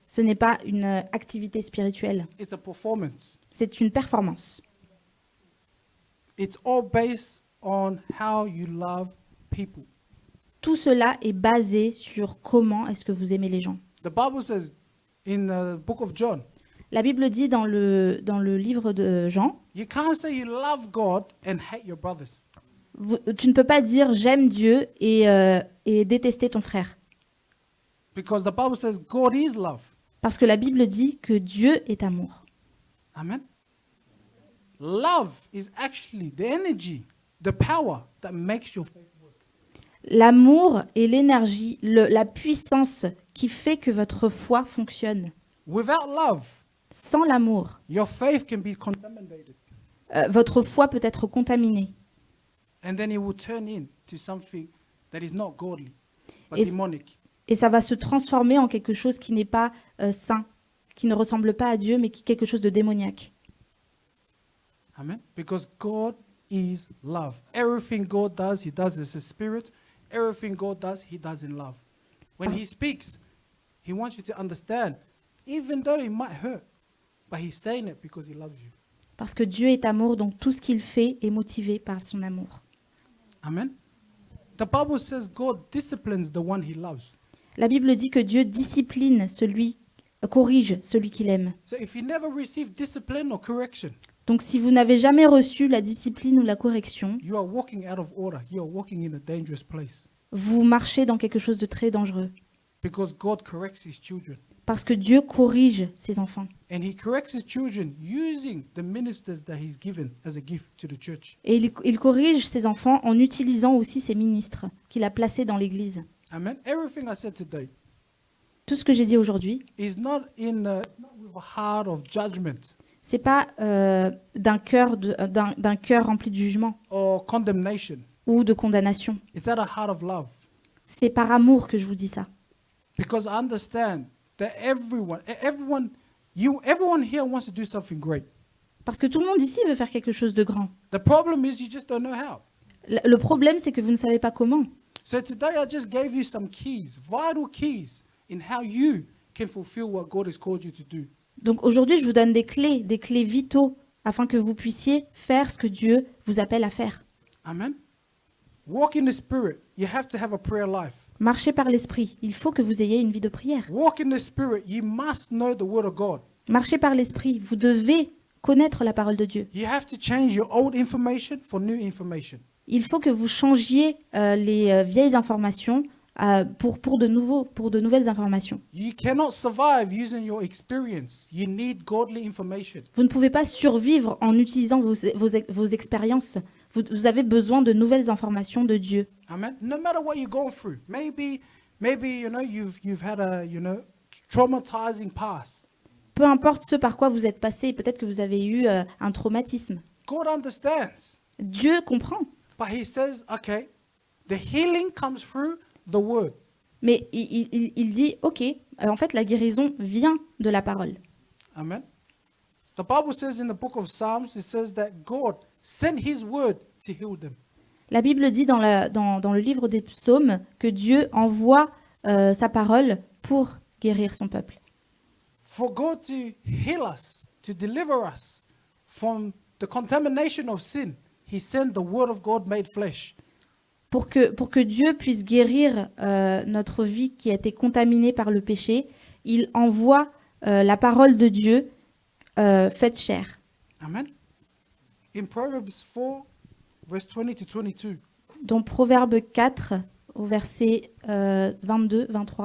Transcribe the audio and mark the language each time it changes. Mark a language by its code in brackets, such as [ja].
[fr] Ce n'est pas une activité spirituelle, [en] It's a performance. [fr] c'est une performance. [en] It's all based on how you love people. [fr] Tout cela est basé sur comment est-ce que vous aimez les gens. [en] The Bible says in the book of John, [fr] La Bible dit dans le livre de Jean, [en] you can't say you love God and hate your brothers. [fr] tu ne peux pas dire j'aime Dieu et détester ton frère. [en] Because the Bible says God is love. [fr] Parce que la Bible dit que Dieu est amour. Amen. [en] Love is actually the energy, the power that makes your faith work. [fr] L'amour est l'énergie, la puissance qui fait que votre foi fonctionne. [en] Without love, [fr] Sans l'amour, [en] your faith can be contaminated. [fr] votre foi peut être contaminée. [en] And then it will turn into something that is not godly, but [fr] Et- [en] demonic. [fr] Et ça va se transformer en quelque chose qui n'est pas saint, qui ne ressemble pas à Dieu, mais qui est quelque chose de démoniaque. [en] Amen. Because God is love. Everything God does, He does as a spirit. Everything God does, He does in love. When He speaks, He wants you to understand, even though it might hurt, but He's saying it because He loves you. [fr] Parce que Dieu est amour, donc tout ce qu'il fait est motivé par son amour. Amen. [en] The Bible says God disciplines the one He loves. [fr] La Bible dit que Dieu discipline corrige celui qu'il aime. [en] So if you never receive discipline or correction, [fr] Donc si vous n'avez jamais reçu la discipline ou la correction, [en] you are walking out of order. You are walking in a dangerous place. [fr] vous marchez dans quelque chose de très dangereux. [en] Because God corrects His children. [fr] Parce que Dieu corrige ses enfants. [en] And He corrects His children using the ministers that He's given as a gift to the church. [fr] Et il corrige ses enfants en utilisant aussi ses ministres qu'il a placés dans l'Église. Amen. [en] Everything I said today [fr] Tout ce que j'ai dit aujourd'hui, [en] is not not with a heart of judgment [fr] c'est pas d'un cœur rempli de jugement [en] or condemnation. [fr] ou de condamnation. [en] It's out a heart of love. [fr] C'est par amour que je vous dis ça. [en] Because I understand that everyone here wants to do something great. [fr] Parce que tout le monde ici veut faire quelque chose de grand. [en] The problem is you just don't know how. [fr] Le problème, c'est que vous ne savez pas comment. [en] So today I just gave you some keys, vital keys in how you can fulfill what God has called you to do. [fr] Donc aujourd'hui, je vous donne des clés vitaux afin que vous puissiez faire ce que Dieu vous appelle à faire. [en] Amen. Walk in the Spirit. You have to have a prayer life. [fr] Marchez par l'esprit. Il faut que vous ayez une vie de prière. [en] Walk in the Spirit. You must know the Word of God. [fr] Marchez par l'esprit. Vous devez connaître la parole de Dieu. [en] You have to change your old information for new information. [fr] Il faut que vous changiez les vieilles informations pour de nouvelles informations. [en] You cannot survive using your experience. You need godly information. [fr] Vous ne pouvez pas survivre en utilisant vos expériences. Vous avez besoin de nouvelles informations de Dieu. Amen. [en] No matter what you're going through, maybe you've had a traumatizing past. [fr] Peu importe ce par quoi vous êtes passé, peut-être que vous avez eu un traumatisme. [en] God understands, [fr] Dieu comprend, [en] but He says, okay, the healing comes through the word. [fr] mais il dit, ok, en fait la guérison vient de la parole. Amen. [en] The Bible says in the book of Psalms, it says that God sent His word to heal them. [fr] La Bible dit dans le livre des psaumes que Dieu envoie sa parole pour guérir son peuple. [en] For God to heal us, to deliver us from the contamination of sin, He sent the word of God made flesh. [fr] Pour que Dieu puisse guérir notre vie qui a été contaminée par le péché, il envoie la parole de Dieu faite chair. [en] Amen. In Proverbs 4, verse 20 to 22, [fr] Dans Proverbe 4, au verset 22, 23.